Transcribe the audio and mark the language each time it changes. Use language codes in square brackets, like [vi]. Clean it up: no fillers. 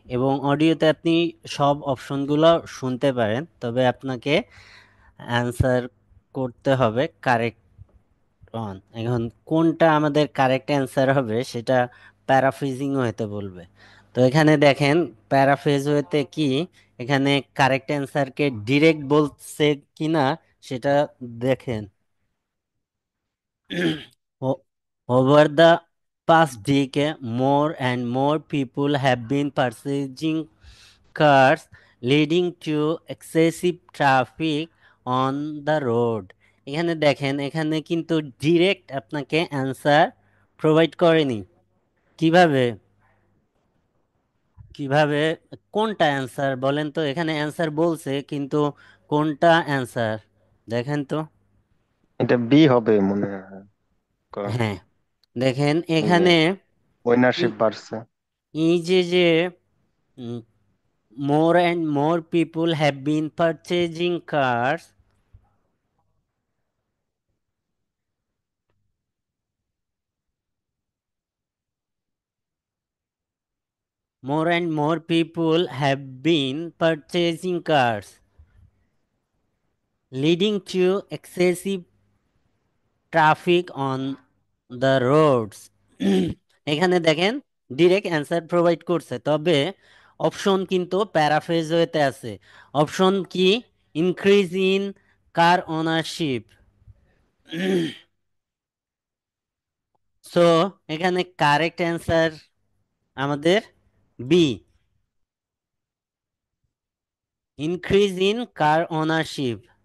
[bn] এবং অডিওতে আপনি সব অপশনগুলো শুনতে পারেন, তবে আপনাকে অ্যান্সার করতে হবে কারেক্ট অন। এখন কোনটা আমাদের কারেক্ট অ্যান্সার হবে সেটা প্যারাফ্রেজিং হতে বলবে। তো এখানে দেখেন প্যারাফ্রেজ হতে কি, এখানে কারেক্ট অ্যান্সারকে ডিরেক্ট বলছে কিনা সেটা দেখেন। [en] Over the past decade, more and more people have been purchasing cars, leading to excessive traffic on the road. [bn] এখানে দেখেন, এখানে কিন্তু ডিরেক্ট আপনাকে অ্যান্সার প্রোভাইড করেনি। কিভাবে? কিভাবে? কোনটা অ্যান্সার বলেন তো, এখানে অ্যান্সার বলছে কিন্তু কোনটা অ্যান্সার দেখেন তো। এটা বি হবে মনে হয়। হ্যাঁ, দেখেন এই যে এখানে এই ওইনারশিপ বাড়ছে। এই যে [en] more and more people have been purchasing cars. More and more people have been purchasing cars, leading to excessive traffic on the roads. [bn] এখানে দেখেন ডিরেক্ট অ্যান্সার প্রোভাইড করছে, তবে অপশন কিন্তু প্যারাফ্রেজ হইতে আছে। অপশন কি? [en] Increase in car ownership. [bn] So এখানে correct answer আমাদের B, [en] Increase in car ownership.